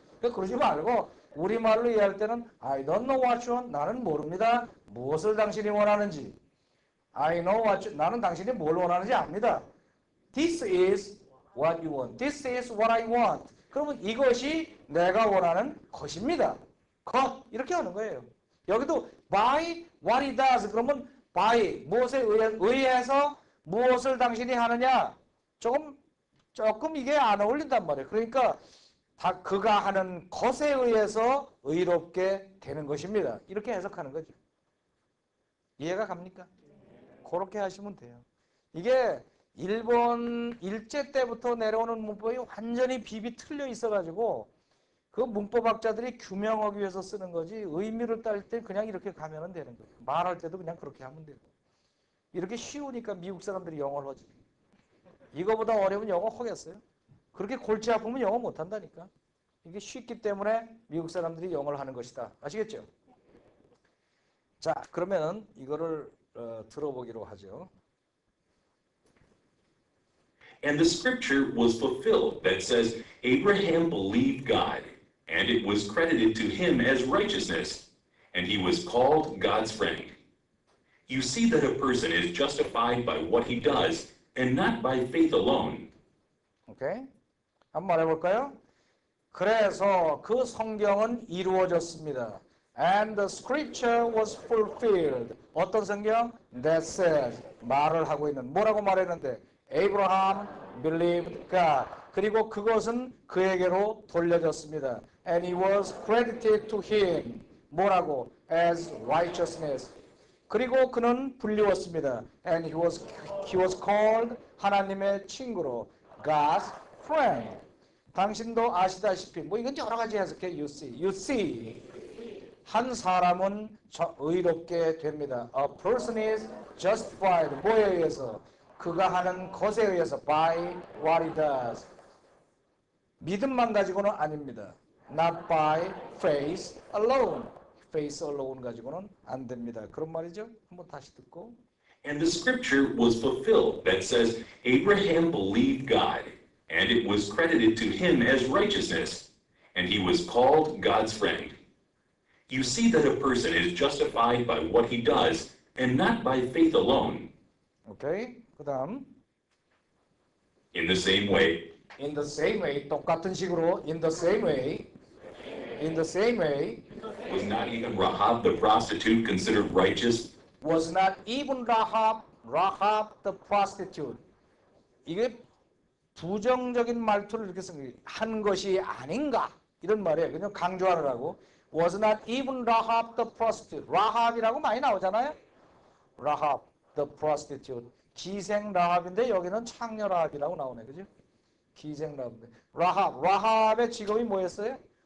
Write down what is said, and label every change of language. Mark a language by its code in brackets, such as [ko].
[ko] 그러니까 그러지 말고 우리말로 이해할 때는 [en] I don't know what you want. [ko] 나는 모릅니다. 무엇을 당신이 원하는지. [en] I know what you, [ko] 나는 당신이 뭘 원하는지 압니다. [en] This is what you want. This is what I want. [ko] 그러면 이것이 내가 원하는 것입니다. 것 이렇게 하는 거예요. 여기도 [en] by what he does. [ko] 그러면 by 무엇에 의해서 무엇을 당신이 하느냐. 조금 이게 안 어울린단 말이에요. 그러니까 다 그가 하는 것에 의해서 의롭게 되는 것입니다. 이렇게 해석하는 거죠. 이해가 갑니까? 그렇게 하시면 돼요. 이게 일본 일제 때부터 내려오는 문법이 완전히 비비 틀려 있어가지고 그 문법학자들이 규명하기 위해서 쓰는 거지 의미를 딸 때 그냥 이렇게 가면 되는 거예요. 말할 때도 그냥 그렇게 하면 돼요. 이렇게 쉬우니까 미국 사람들이 영어를 하지. 이거보다 어려운 영어 하겠어요? 그렇게 골치 아프면 영어 못한다니까. 이게 쉽기 때문에 미국 사람들이 영어를 하는 것이다. 아시겠죠? 자, 그러면 이거를 들어보기로 하죠. [en] And the scripture was fulfilled that says, Abraham believed God, and it was credited to him as righteousness, and he was called God's friend. You see that a person is justified by what he does, and not by faith alone. [ko] 오케이. 한번 말해볼까요? 그래서 그 성경은 이루어졌습니다. [en] And the scripture was fulfilled. [ko] 어떤 성경? [en] That says. [ko] 말을 하고 있는. 뭐라고 말했는데? [en] Abraham believed God. [ko] 그리고 그것은 그에게로 돌려졌습니다. [en] And it was credited to him. [ko] 뭐라고? [en] As righteousness. [ko] 그리고 그는 불리웠습니다. [en] And he was called [ko] 하나님의 친구로 [en] God's friend. [ko] 당신도 아시다시피 뭐 이건 여러 가지 해석해. [en] You see. [ko] 한 사람은 의롭게 됩니다. [en] A person is justified. [ko] 뭐에 의해서? 그가 하는 것에 의해서 [en] by what he does. [ko] 믿음만 가지고는 아닙니다. [en] Not by faith alone. Faith alone [ko] 가지고는 안 됩니다. 그런 말이죠. 한번 다시 듣고. [en] And the scripture was fulfilled that says, Abraham believed God, and it was credited to him as righteousness, and he was called God's friend. You see that a person is justified by what he does and not by faith alone. [ko] 오케이. 그다음 [en] In the same way, in the same way [ko] 똑같은 식으로 [en] in the same way in the same way was not even Rahab the prostitute considered righteous? was not even Rahab the prostitute. [ko] 이게 부정적인 말투를 이렇게 한 것이 아닌가 이런 말이에요. 그냥 강조하느라고. [en] Was not even Rahab the prostitute. [ko] 라합이라고 많이 나오잖아요. [en] Rahab the prostitute. [ko] 기생 라합인데 여기는 창녀 라합이라고 나오네, 그죠? 기생 라합인데. 라합의 직업이 뭐였어요?